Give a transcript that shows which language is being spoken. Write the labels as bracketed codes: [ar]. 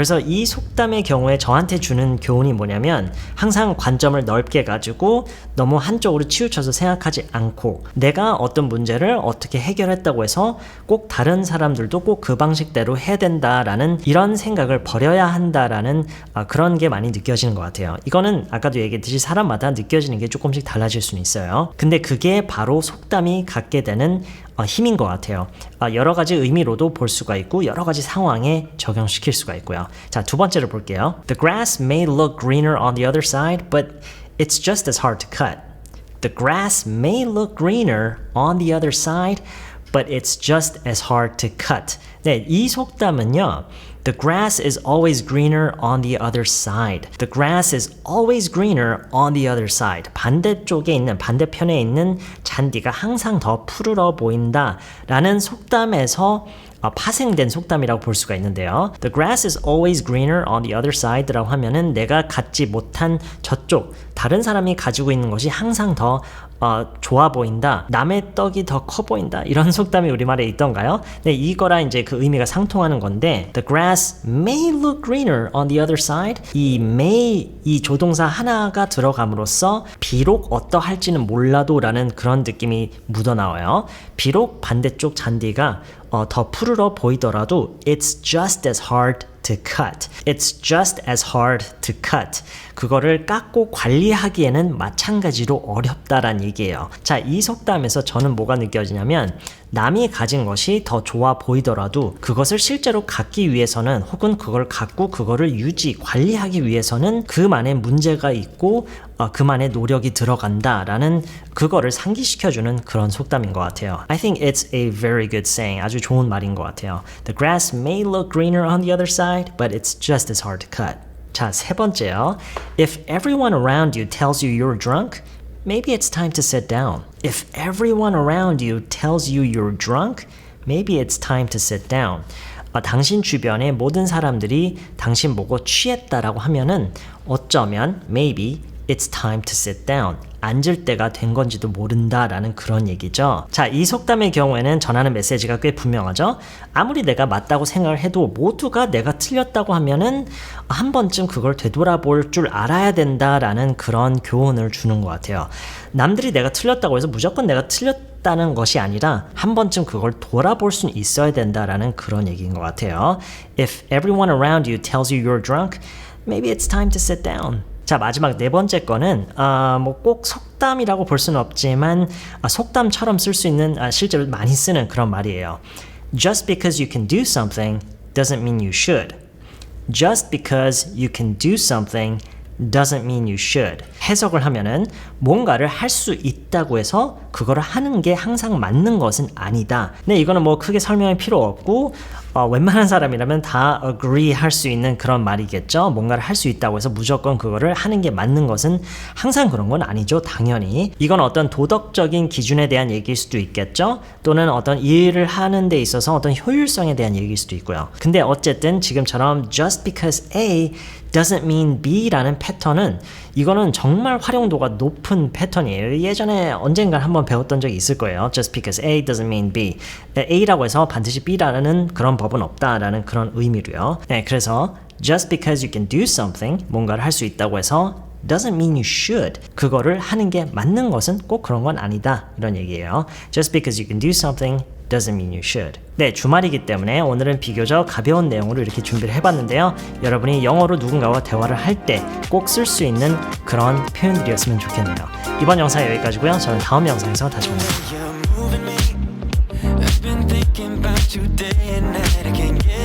[ko] 그래서 이 속담의 경우에 저한테 주는 교훈이 뭐냐면 항상 관점을 넓게 가지고 너무 한쪽으로 치우쳐서 생각하지 않고 내가 어떤 문제를 어떻게 해결했다고 해서 꼭 다른 사람들도 꼭 그 방식대로 해야 된다라는 이런 생각을 버려야 한다라는 그런 게 많이 느껴지는 것 같아요. 이거는 아까도 얘기했듯이 사람마다 느껴지는 게 조금씩 달라질 수는 있어요. 근데 그게 바로 속담이 갖게 되는 힘인 것 같아요. 여러 가지 의미로도 볼 수가 있고 여러 가지 상황에 적용시킬 수가 있고요. 자, 두 번째로 볼게요. [en] The grass may look greener on the other side, but it's just as hard to cut. The grass may look greener on the other side, but it's just as hard to cut. [ko] 네, 이 속담은요. [en] The grass is always greener on the other side. The grass is always greener on the other side. [ko] 반대편에 있는 잔디가 항상 더 푸르러 보인다 라는 속담에서 파생된 속담이라고 볼 수가 있는데요. [en] The grass is always greener on the other side [ko] 라고 하면은 내가 갖지 못한 저쪽 다른 사람이 가지고 있는 것이 항상 더 좋아 보인다. 남의 떡이 더 커 보인다. 이런 속담이 우리말에 있던가요? 네, 이거랑 이제 그 의미가 상통하는 건데 [en] The grass may look greener on the other side. [ko] 이 may 이 조동사 하나가 들어감으로써 비록 어떠할지는 몰라도 라는 그런 느낌이 묻어나와요. 비록 반대쪽 잔디가 더 푸르러 보이더라도 [en] It's just as hard to cut. It's just as hard to cut. [ko] 그거를 깎고 관리하기에는 마찬가지로 어렵다란 얘기예요. 자, 이 속담에서 저는 뭐가 느껴지냐면 남이 가진 것이 더 좋아 보이더라도 그것을 실제로 갖기 위해서는 혹은 그걸 갖고 그거를 관리하기 위해서는 그만의 문제가 있고 그만의 노력이 들어간다라는 그거를 상기시켜주는 그런 속담인 것 같아요. [en] I think it's a very good saying. [ko] 아주 좋은 말인 것 같아요. [en] The grass may look greener on the other side, but it's just as hard to cut. [ko] 자, 세 번째요. [en] If everyone around you tells you you're drunk, maybe it's time to sit down. If everyone around you tells you you're drunk, maybe it's time to sit down. [ko] 당신 주변의 모든 사람들이 당신 보고 취했다라고 하면은 어쩌면 [en] maybe it's time to sit down. [ko] 앉을 때가 된 건지도 모른다라는 그런 얘기죠. 자, 이 속담의 경우에는 전하는 메시지가 꽤 분명하죠. 아무리 내가 맞다고 생각을 해도 모두가 내가 틀렸다고 하면은 한 번쯤 그걸 되돌아볼 줄 알아야 된다라는 그런 교훈을 주는 것 같아요. 남들이 내가 틀렸다고 해서 무조건 내가 틀렸다는 것이 아니라 한 번쯤 그걸 돌아볼 수는 있어야 된다라는 그런 얘기인 것 같아요. [en] If everyone around you tells you you're drunk, maybe it's time to sit down. [ko] 자, 마지막 네 번째 거는 뭐 꼭 속담이라고 볼 수는 없지만 속담처럼 쓸 수 있는 실제로 많이 쓰는 그런 말이에요. [en] Just because you can do something doesn't mean you should. Just because you can do something doesn't mean you should. [ko] 해석을 하면은 뭔가를 할 수 있다고 해서 그거를 하는 게 항상 맞는 것은 아니다. 네, 이거는 뭐 크게 설명할 필요 없고 웬만한 사람이라면 다 agree 할 수 있는 그런 말이겠죠. 뭔가를 할 수 있다고 해서 무조건 그거를 하는 게 맞는 것은 항상 그런 건 아니죠. 당연히. 이건 어떤 도덕적인 기준에 대한 얘기일 수도 있겠죠. 또는 어떤 일을 하는 데 있어서 어떤 효율성에 대한 얘기일 수도 있고요. 근데 어쨌든 지금처럼 [en] just because A doesn't mean B [ko] 라는 패턴은 이거는 정말 활용도가 높은 패턴이에요. 예전에 언젠가 한번 배웠던 적이 있을 거예요. [en] Just because A doesn't mean B. [ko] A라고 해서 반드시 B라는 그런 법은 없다라는 그런 의미로요. 네, 그래서 [en] just because you can do something, [ko] 뭔가를 할 수 있다고 해서 [en] doesn't mean you should. [ko] 그거를 하는 게 맞는 것은 꼭 그런 건 아니다. 이런 얘기예요. [en] Just because you can do something doesn't mean you should. [ko] 네, 주말이기 때문에 오늘은 비교적 가벼운 내용으로 이렇게 준비를 해봤는데요. 여러분이 영어로 누군가와 대화를 할 때 꼭 쓸 수 있는 그런 표현들이었으면 좋겠네요. 이번 영상 여기까지고요. 저는 다음 영상에서 다시 만나요.